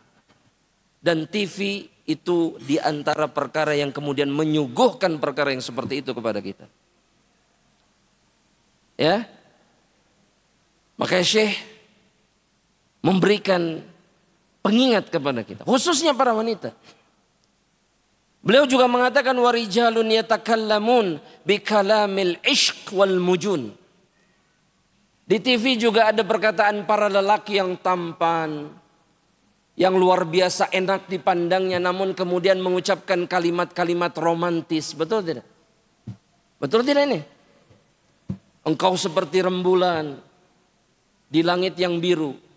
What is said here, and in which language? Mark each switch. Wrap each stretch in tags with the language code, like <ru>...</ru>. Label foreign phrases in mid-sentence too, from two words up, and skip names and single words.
<id>Dan TV itu di antara perkara yang kemudian menyuguhkan perkara yang seperti itu kepada kita. Ya. Makanya Syekh memberikan pengingat kepada kita, khususnya para wanita. Beliau juga mengatakan</id> <ar>ورجال يتكلمون بكلام العشق والمجون.</ar> <id>Di TV juga ada perkataan para lelaki yang tampan, yang luar biasa enak dipandangnya, namun kemudian mengucapkan kalimat-kalimat romantis. Betul tidak? Betul tidak ini? Engkau seperti rembulan di langit yang biru.</id>